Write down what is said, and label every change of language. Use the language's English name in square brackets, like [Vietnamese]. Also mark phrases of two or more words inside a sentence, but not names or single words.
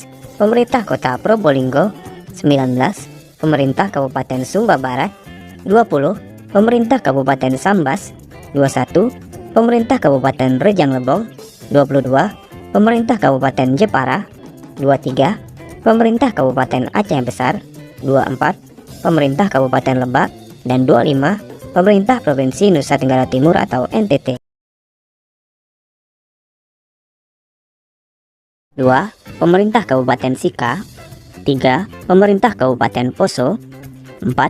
[Indonesian] Pemerintah Kota Probolinggo, 19. Pemerintah Kabupaten Sumba Barat, 20. Pemerintah Kabupaten Sambas, 21. Pemerintah Kabupaten Rejang Lebong, 22. Pemerintah Kabupaten Jepara, 23. Pemerintah Kabupaten Aceh Besar, 24. Pemerintah Kabupaten Lebak, dan 25. Pemerintah Provinsi Nusa Tenggara Timur atau NTT. 2. Pemerintah Kabupaten Sika, 3. Pemerintah Kabupaten Poso, 4.